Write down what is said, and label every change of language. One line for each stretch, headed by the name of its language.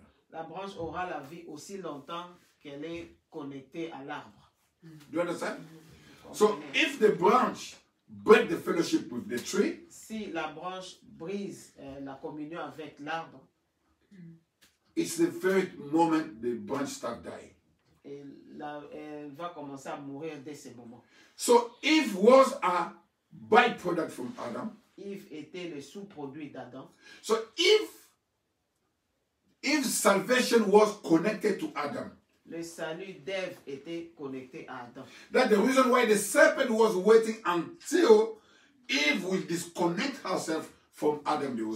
French: La branche aura la vie aussi longtemps qu'elle est connectée à l'arbre.
English: Do you understand? So if the branch break the fellowship with the tree,
French: Si la branche brise la communion avec l'arbre,
English: it's the very moment the branch start dying.
French: elle va commencer à mourir dès ce moment.
English: So Eve was a byproduct from Adam.
French: Yves était le sous-produit d'Adam.
English: So Eve's salvation was connected to Adam.
French: Le salut d'Ève était connecté à Adam.
English: That's the reason why the serpent was waiting until Eve will disconnect herself from Adam the